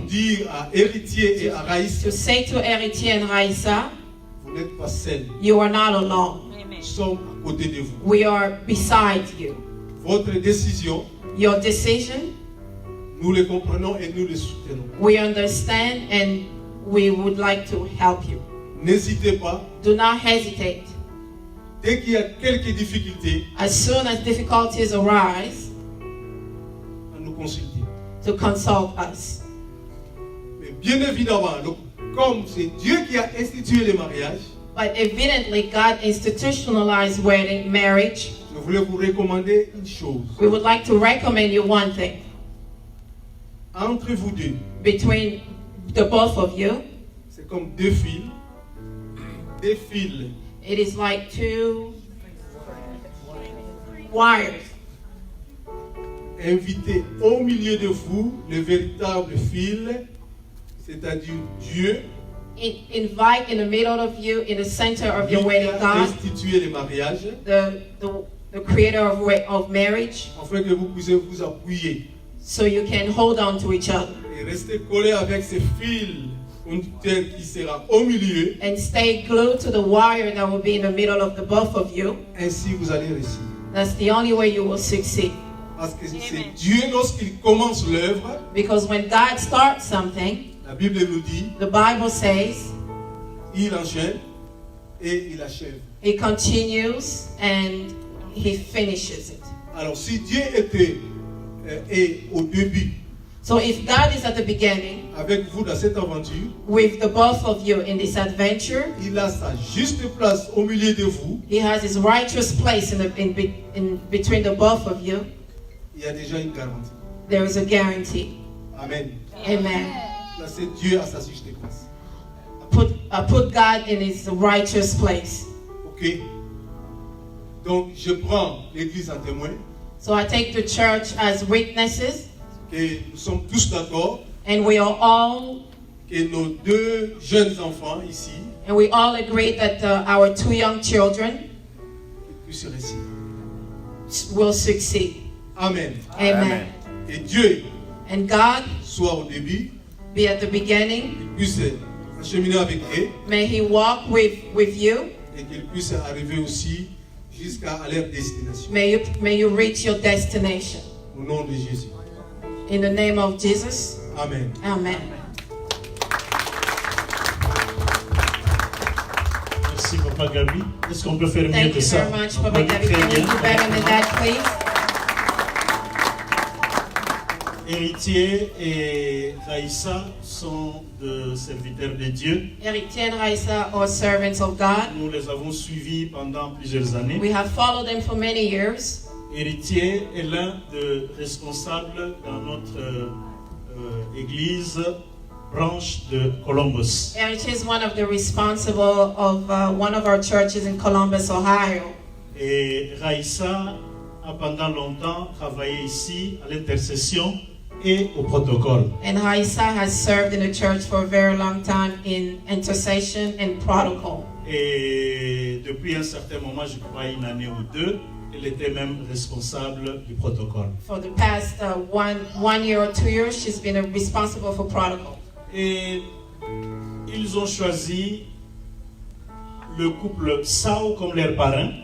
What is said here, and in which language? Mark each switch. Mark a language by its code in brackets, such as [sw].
[fr] dire à Héritier et à Raïs, [en] to say to Héritier and Raissa, [fr] vous n'êtes pas seuls. [en] you are not alone. [fr] Nous sommes à côté de vous. [en] We are beside you. [fr] Votre décision, [en] Your decision, [fr] nous le comprenons et nous le soutenons. [en] we understand and we would like to help you. [fr] N'hésitez pas, [en] Do not hesitate. [fr] dès qu'il y a quelques difficultés, [en] As soon as difficulties arise, [fr] à nous consulter. [en] to consult us. [fr] Mais bien évidemment, comme c'est Dieu qui a institué le mariage, [en] But evidently, God institutionalized marriage. [fr] je voulais vous recommander une chose. [en] We would like to recommend you one thing. [fr] Entre vous deux, [en] Between the both of you, [fr] c'est comme deux fils. Des fils. [en] it is like two wires. [fr] Invitez au milieu de vous le véritable fil, c'est-à-dire Dieu, [en] Invite in the middle of you, in the center of your [fr] qui [en] wedding [fr] a [en] God, [fr] institué le mariage, [en] the creator of marriage, [fr] afin que vous puissiez vous appuyer [en] so you can hold on to each other [fr] et rester collé avec ce fil conducteur qui sera au milieu. [en] and stay glued to the wire that will be in the middle of the both of you. [fr] Ainsi, vous allez réussir. [en] That's the only way you will succeed. [fr] Parce que c'est Dieu, lorsqu'il commence l'œuvre, [en] Because when God starts something, [fr] la Bible nous dit, [en] the Bible says [fr] il enchaîne et il achève. [en] He continues and He finishes it. [fr] Alors, si Dieu est au début [en] So if God is at the beginning [fr] avec vous dans cette aventure, [en] with the both of you in this adventure, [fr] il a sa juste place au milieu de vous. [en] He has His righteous place in between the both of you. [fr] Il y a déjà une garantie. [en] There is a guarantee. Amen. Amen. [fr] Placez Dieu à sa juste place. [en] Put God in His righteous place. Ok. [fr] Donc, je prends l'église en témoin [en] So I take the church as witnesses, [fr] que nous sommes tous d'accord [en] and we are all [fr] que nos deux jeunes enfants ici [en] and we all agree that our two young children [fr] puissent réussir. [en] will succeed. Amen. Amen. [fr] Et Dieu [en] And God [fr] soit au début, [en] be at the beginning. [fr] qu'il puisse acheminer avec eux [en] May He walk with you. [fr] et qu'ils puissent arriver aussi jusqu'à leur destination. [en] May you reach your destination. [fr] Au nom de Jésus. [en] In the name of Jesus. Amen. Amen. [fr] Merci, Papa Gabi. Est-ce qu'on peut faire mieux [en] Thank [fr] que [en] you [fr] ça? [en] very much, [fr] On [en] Papa [fr] peut [en] Gabby. [fr] faire [en] Can we [fr] bien. [en] do better than that, please? [fr] Héritier et Raïssa sont de serviteurs de Dieu. [en] Héritier and Raissa are servants of God. [fr] Nous les avons suivis pendant plusieurs années. [en] We have followed them for many years. [fr] Héritier est l'un des responsables dans notre église branche de Columbus. [en] Héritier is one of the responsible of one of our churches in Columbus, Ohio. [fr] Et Raïssa a pendant longtemps travaillé ici à l'intercession et au protocole. [en] And Raissa has served in the church for a very long time in intercession and protocol. [fr] Et depuis un certain moment, je crois une année ou deux, Elle était même responsable du protocole. [en] For the past 1 year or 2 years, she's been responsible for protocol. [fr] Et ils ont choisi le couple Sao comme leur parrain.